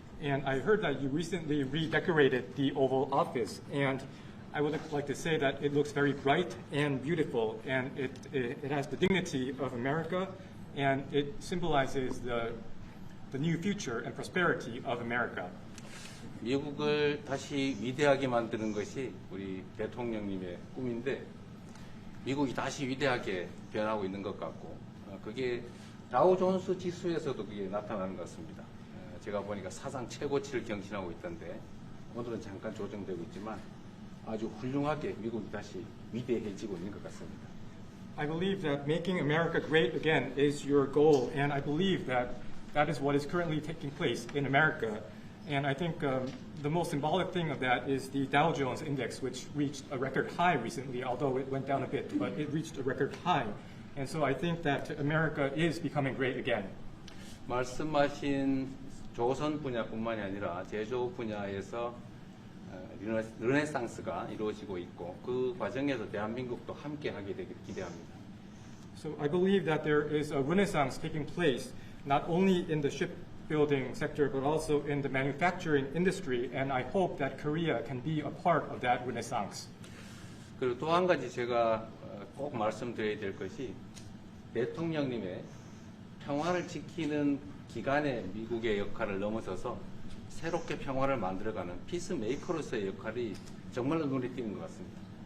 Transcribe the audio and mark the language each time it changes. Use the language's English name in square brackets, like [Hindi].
[English] And I heard that you recently redecorated the Oval Office, and I would like to say that it looks very bright and beautiful, and it has the dignity of America, and it symbolizes the new future and prosperity of America. [Korean] 미국을 다시 위대하게 만드는 것이 우리 대통령님의 꿈인데 미국이 다시 위대하게 변하고 있는 것 같고 그게 다우존스 지수에서도 그게 나타나는 것 같습니다. 제가 보니까 사상 최고치를 경신하고 있던데 오늘은 잠깐 조정되고 있지만 아주 훌륭하게 미국이 다시 위대해지고 있는 것 같습니다. [English] I believe that making America great again is your goal, and I believe that that is what is currently taking place in America. And I think the most symbolic thing of that is the Dow Jones Index, which reached a record high recently, although it went down a bit, but it reached a record high. And so I think that America is becoming great again. [Korean] 말씀하신 조선 분야뿐만이 아니라 제조 분야에서 르네상스가 이루어지고 있고 그 과정에서 대한민국도 함께 하게 되길 기대합니다. [English] So I believe that there is a renaissance taking place not only in the shipbuilding sector but also in the manufacturing industry, and I hope that Korea can be a part of that renaissance. [Korean] 그리고 또 한 가지 제가 꼭 말씀드려야 될 것이 대통령님의 평화를 지키는 기간의 미국의 역할을 넘어서서 새롭게 평화를 만들어가는 피스메이커로서의 역할이 정말로 눈에 띄는 것 같습니다.